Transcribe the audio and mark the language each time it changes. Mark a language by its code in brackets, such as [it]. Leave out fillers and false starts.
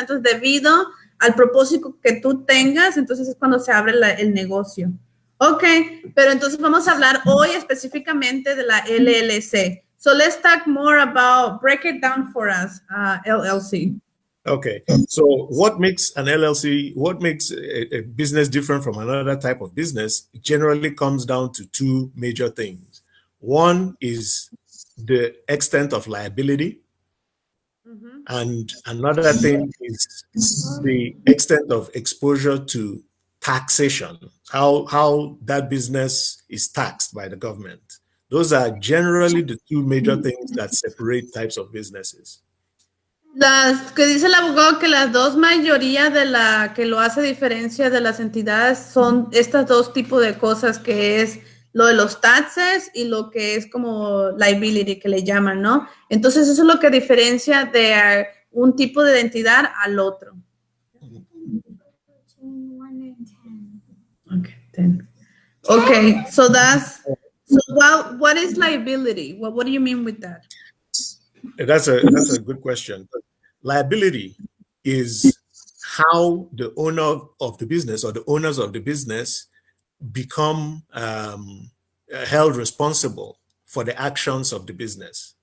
[es] Entonces, debido al propósito que tú tengas, entonces es cuando se abre el negocio. Ok, pero entonces vamos a hablar hoy específicamente de la LLC. [en] So let's talk more about, break it down for us, LLC. Okay, so what makes an LLC, what makes a business different from another type of business generally comes down to two major things. One is the extent of liability. And another thing is the extent of exposure to taxation, how that business is taxed by the government. Those are generally the two major things that separate types of businesses. [es] Las que dice el abogado que las dos mayorías de la que lo hace diferencia de las entidades son estas dos tipos de cosas, que es lo de los taxes y lo que es como liability, que le llaman, ¿no? Entonces eso es lo que diferencia de un tipo de entidad al otro. [en] Okay, 10. Okay, so what is liability? What do you mean with that? That's a good question. Liability is how the owner of the business or the owners of the business become held responsible for the actions of the business.